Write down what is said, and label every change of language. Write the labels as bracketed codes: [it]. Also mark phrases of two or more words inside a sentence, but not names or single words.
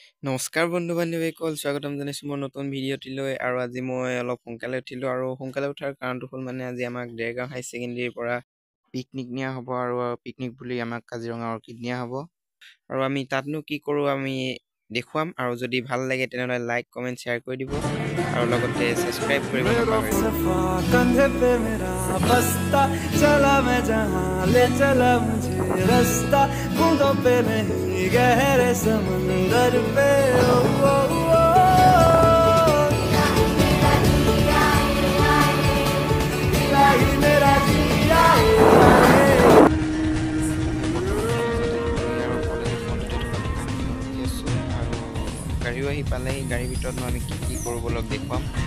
[as] নমস্কাৰ বন্ধু বান্ধৱীসকল স্বাগতম জনাইছোঁ মোৰ নতুন ভিডিঅ'টিলৈ আৰু আজি মই অলপ সোনকালে উঠিলোঁ আৰু সোনকালে উঠাৰ কাৰণটো হ'ল মানে আজি আমাক দেৰগাঁও হাই ছেকেণ্ডেৰীৰ পৰা পিকনিক নিয়া হ'ব আৰু পিকনিক বুলি আমাক কাজিৰঙা অৰ্কিড নিয়া হ'ব আৰু আমি তাতনো কি কৰোঁ আমি দেখুৱাম আৰু যদি ভাল লাগে তেনেহ'লে [en] like comment share [as] কৰি দিব আৰু লগতে ছাবস্ক্ৰাইব কৰিব নাপাহৰিব। [hi] कंधे पे मेरा बस्ता चला मैं जहाँ ले चला मुझे रास्ता बूंदों पे नहीं गहरे समंदर पे ओ, ओ, ओ, इलाही मेरा जिया [as] গাড়ীও আহি পালেহি গাড়ীৰ ভিতৰতনো আমি কি কি কৰোঁ বলক দেখুৱাম।